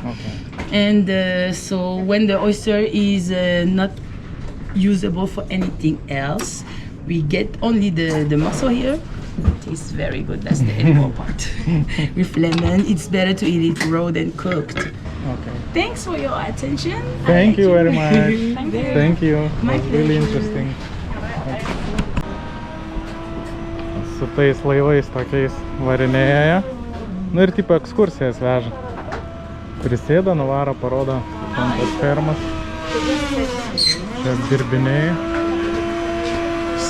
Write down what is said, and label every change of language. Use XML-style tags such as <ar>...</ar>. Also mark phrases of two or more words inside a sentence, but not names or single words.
<en>And so when the oyster is not usable for anything else, we get only the muscle here. It tastes very good. That's the edible part. With lemon, it's better to eat it raw than cooked. Thanks for your attention. Thank you very much. Thank you. My It was really pleasure. interesting.</en> <lt>Su tais laivais tokiais varinėja. Nu ir tipo ekskursijas veža. Prisėda, nuvaro, parodo ant tos fermas. Čia dirbiniai.</lt>